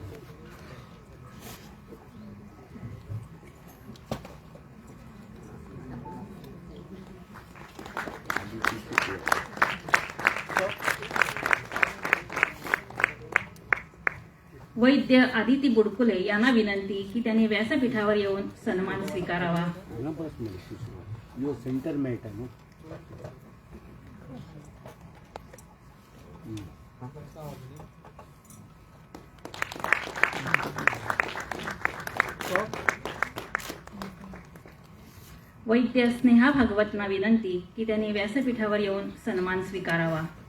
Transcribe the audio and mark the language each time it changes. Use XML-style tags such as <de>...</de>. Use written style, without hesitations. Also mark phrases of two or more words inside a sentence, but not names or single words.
<mr>वैद्य आदिती बुडकुले यांना विनंती की त्यांनी व्यासपीठावर येऊन सन्मान स्वीकारावा.</mr> <kok>हांगा बस मरे सुशेगात यो सेंटर मेळटा न्हू</kok> <mr>वैद्य स्नेहा भागवतना विनंती की त्यांनी व्यासपीठावर येऊन सन्मान स्वीकारावा.</mr>